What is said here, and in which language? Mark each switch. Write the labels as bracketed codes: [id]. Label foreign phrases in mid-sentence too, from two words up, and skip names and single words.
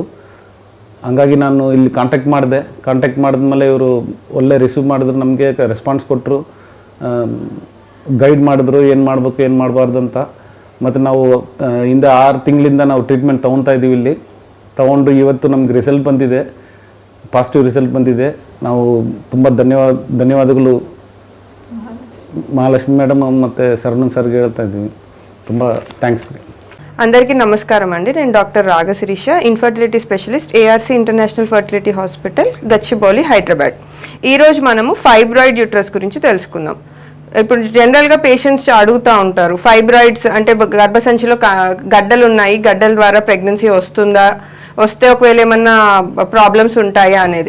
[kn] ಹಂಗಾಗಿ ನಾನು ಇಲ್ಲಿ ಕಾಂಟ್ಯಾಕ್ಟ್ ಮಾಡಿದ್ಮೇಲೆ ಇವರು ಒಳ್ಳೆ ರಿಸೀವ್ ಮಾಡಿದ್ರು, ನಮಗೆ ರೆಸ್ಪಾನ್ಸ್ ಕೊಟ್ಟರು, ಗೈಡ್ ಮಾಡಿದ್ರು ಏನು ಮಾಡಬೇಕು ಏನು ಮಾಡಬಾರ್ದು ಅಂತ. ಮತ್ತು ನಾವು ಹಿಂದೆ 6 ತಿಂಗಳಿಂದ ನಾವು ಟ್ರೀಟ್ಮೆಂಟ್ ತೊಗೊತಾ ಇದ್ದೀವಿ. ಇಲ್ಲಿ ತೊಗೊಂಡು ಇವತ್ತು ನಮ್ಗೆ ರಿಸಲ್ಟ್ ಬಂದಿದೆ, ಪಾಸಿಟಿವ್ ರಿಸಲ್ಟ್ ಬಂದಿದೆ. ನಾವು ತುಂಬ ಧನ್ಯವಾದಗಳು మహాలక్ష్మి మేడం ಮತ್ತು శరణన్ సార్కి ಹೇಳ್ತಾ ಇದ್ದೀವಿ. ತುಂಬ థ్యాంక్స్. [te] అందరికీ నమస్కారం అండి. నేను డాక్టర్ రాగశిరీష, ఇన్ఫర్టిలిటీ స్పెషలిస్ట్, ARC ఇంటర్నేషనల్ ఫర్టిలిటీ హాస్పిటల్, గచ్చిబౌలి, హైదరాబాద్. ఈరోజు మనము ఫైబ్రాయిడ్ యూట్రస్ గురించి తెలుసుకుందాం. ఇప్పుడు జనరల్గా పేషెంట్స్ అడుగుతూ ఉంటారు, ఫైబ్రాయిడ్స్ అంటే గర్భసంచిలో గడ్డలు ఉన్నాయి, గడ్డల ద్వారా ప్రెగ్నెన్సీ వస్తుందా, వస్తే ఒకవేళ ఏమన్నా ప్రాబ్లమ్స్ ఉంటాయా అనేది.